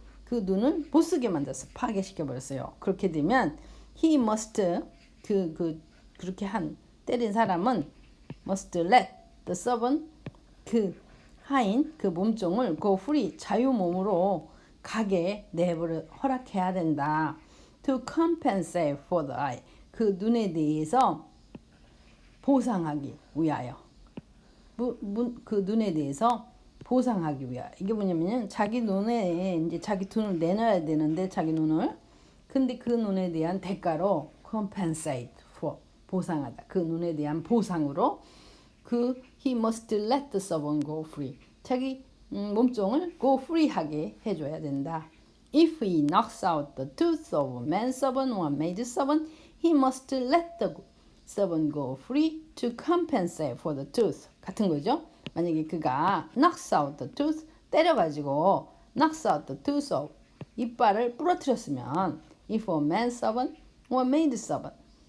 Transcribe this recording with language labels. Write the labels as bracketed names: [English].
[Korean] 그 눈을 못 쓰게 만들었어. 파괴시켜 버렸어요. 그렇게 되면 [English] he must, [Korean] 그렇게 때린 사람은 [English] must let the servant, [Korean] 그 하인, 그 몸종을 [English] go free, [Korean] 자유 몸으로 가게 내버려 허락해야 된다. [English] to compensate for the eye, [Korean] 그 눈에 대해서 보상하기 위하여. 그 눈에 대해서 보상하기 위하여. 이게 뭐냐면은 자기 눈에 이제 자기 돈을 내놔야 되는데 자기 눈을, 근데 그 눈에 대한 대가로 [English] compensate for, [Korean] 보상하다. 그 눈에 대한 보상으로 [English] he must let the servant go free. [Korean] 자기 몸종을 [English] go free [Korean] 하게 해줘야 된다. [English] If he knocks out the tooth of a man servant or maid servant, he must let the servant go free to compensate for the tooth. [Korean] 같은 거죠. 만약에 그가 [English] knocks out the tooth, [Korean] 때려가지고 [English] knocks out the tooth of, [Korean] 이빨을 부러뜨렸으면 [English] if a man servant or maid servant,